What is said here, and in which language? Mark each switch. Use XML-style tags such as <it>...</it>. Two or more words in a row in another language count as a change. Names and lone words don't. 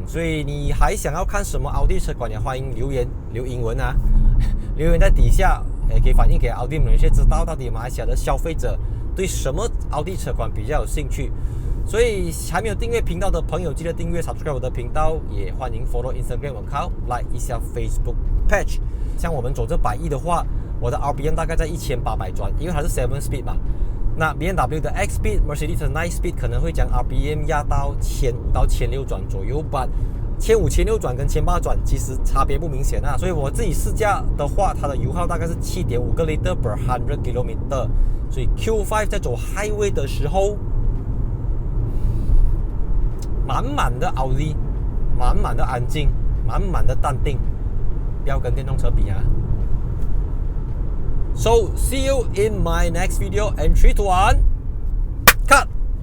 <zh>所以你还想要看什么奥迪车款，也欢迎留言留英文啊，留言在底下，也可以反映给奥迪们一些知道到底马来西亚的消费者对什么奥迪车款比较有兴趣。所以还没有订阅频道的朋友，记得订阅 subscribe 我的频道，也欢迎</zh> <en>follow Instagram account，</en> <zh>like 一下 Facebook page。像我们走这100亿的话，我的 RPM 大概在1800转，因为它是7 speed 嘛。那 BMW 的 X speed、Mercedes 的9 speed 可能会将 RPM 压到1500到1600转左右吧。1500、1600转跟1800转其实差别不明显啊。所以我自己试驾的话，它的油耗大概是 7.5 个</zh> <en>liter per 100 km。</en> <zh>所以 Q5 在走 highway 的时候，满满的奥迪，满满的安静，满满的淡定，不要跟电动车比啊。</zh> <en>So see you in my next video and 3, 2, 1 cut.</en>